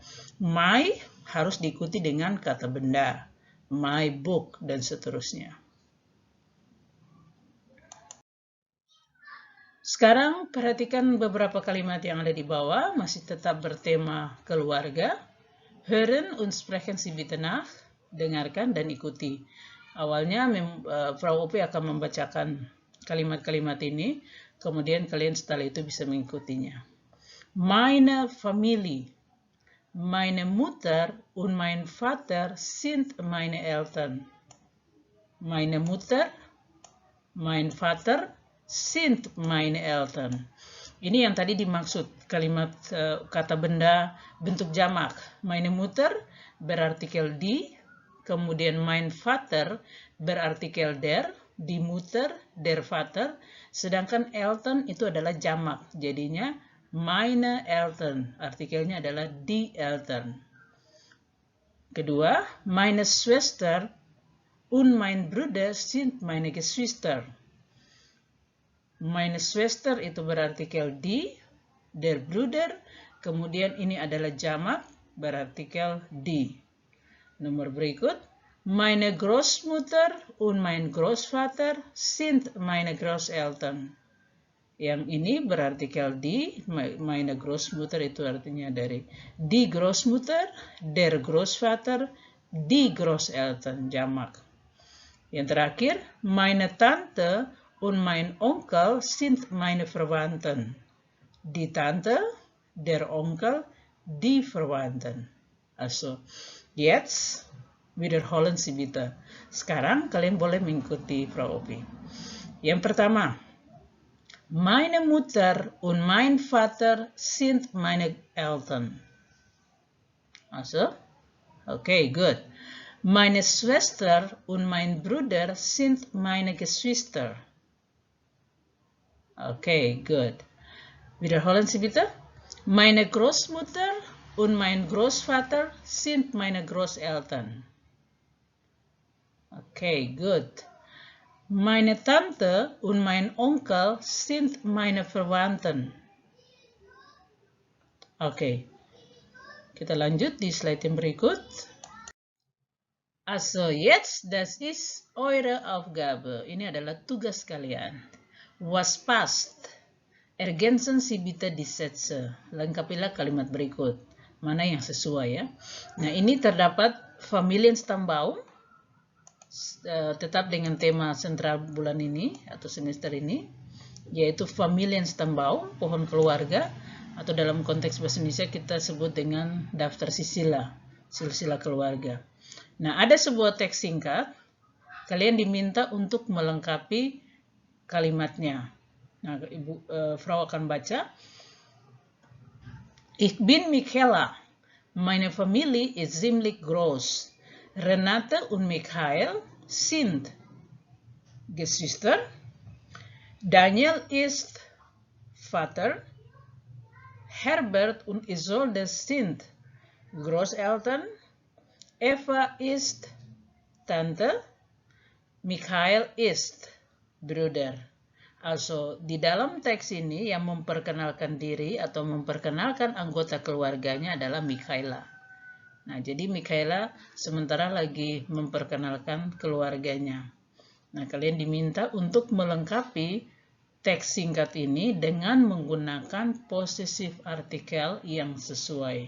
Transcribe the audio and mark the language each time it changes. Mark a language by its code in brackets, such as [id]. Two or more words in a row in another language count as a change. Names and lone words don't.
[id] My harus diikuti dengan kata benda. [en] My book dan seterusnya. [id] Sekarang perhatikan beberapa kalimat yang ada di bawah, masih tetap bertema keluarga. [de] Hören und sprechen Sie bitte nach, [id] dengarkan dan ikuti. Awalnya Frau Opi akan membacakan kalimat-kalimat ini, kemudian kalian setelah itu bisa mengikutinya. [de] Meine Familie, meine Mutter und mein Vater sind meine Eltern. Meine Mutter, mein Vater sind meine Eltern. [id] Ini yang tadi dimaksud kalimat kata benda bentuk jamak. [de] Meine Mutter [id] berartikel die, kemudian [de] mein Vater [id] berartikel der, [de] die Mutter, der Vater, [id] sedangkan Eltern itu adalah jamak. [de] Jadinya meine Eltern, [id] artikelnya adalah [de] die Eltern. Kedua, meine Schwester und mein Bruder sind meine Geschwister. Meine Schwester [id] itu berartikel [de] die, der Bruder, [id] kemudian ini adalah jamak berartikel die. Nomor berikut, [de] meine Großmutter und mein Großvater sind meine Großeltern. [id] Yang ini berartikel die, [de] meine Großmutter [id] itu artinya dari [de] die Großmutter, der Großvater, die Großeltern, [id] jamak. Yang terakhir, [de] meine Tante und mein Onkel sind meine Verwandten. Die Tante, der Onkel, die Verwandten. Also, jetzt wiederholen Sie bitte. [id] Sekarang kalian boleh mengikuti Frau Opi. Yang pertama, [de] Meine Mutter und mein Vater sind meine Eltern. [en] Also, okay, good. [de] Meine Schwester und mein Bruder sind meine Geschwister. [en] Okay, good. [de] Wiederholen Sie bitte. Meine Großmutter und mein Großvater sind meine Großeltern. [en] Okay, good. [de] Meine Tante und mein Onkel sind meine Verwandten. [id] Oke, kita lanjut di slide yang berikut. [de] Also, jetzt, das ist eure Aufgabe. [id] Ini adalah tugas kalian. [de] Was passt? Ergänzen Sie bitte die Sätze. [id] Lengkapilah kalimat berikut. Mana yang sesuai ya. Nah, ini terdapat Familienstammbaum. Tetap dengan tema sentral bulan ini atau semester ini, yaitu Familienstammbaum, pohon keluarga, atau dalam konteks bahasa Indonesia kita sebut dengan daftar silsilah keluarga. Nah, ada sebuah teks singkat, kalian diminta untuk melengkapi kalimatnya. Nah, Frau akan baca. [de] Ich bin Michaela. Meine Familie ist ziemlich groß. Renate und Michael sind Geschwister. Daniel ist Vater. Herbert und Isolde sind Großeltern. Eva ist Tante. Michael ist Bruder. Also, [id] di dalam teks ini yang memperkenalkan diri atau memperkenalkan anggota keluarganya adalah Michaela. Nah, jadi Michaela sementara lagi memperkenalkan keluarganya. Nah, kalian diminta untuk melengkapi teks singkat ini dengan menggunakan possessive artikel yang sesuai.